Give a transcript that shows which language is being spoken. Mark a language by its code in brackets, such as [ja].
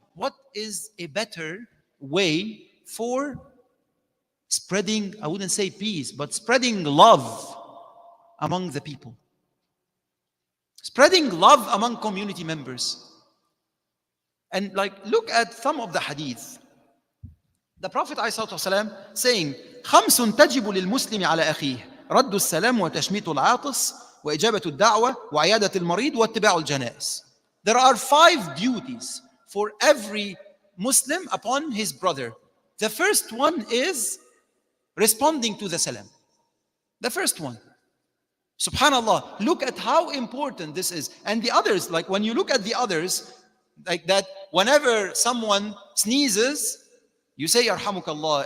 [en] What is a better way for spreading, I wouldn't say peace, but spreading love among the people? Spreading love among community members. And like, look at some of the hadith. The Prophet ﷺ saying, [ar] خمس تجب للمسلم على أخيه رد السلام وتشميت العاطس وإجابة الدعوة وعيادة المريض واتباع الجنائز. [en] There are 5 duties for every Muslim upon his brother. The first one is responding to the salam. The first one. Subhanallah, look at how important this is. And the others, like when you look at the others, like that, whenever someone sneezes, you say Yarhamukallah.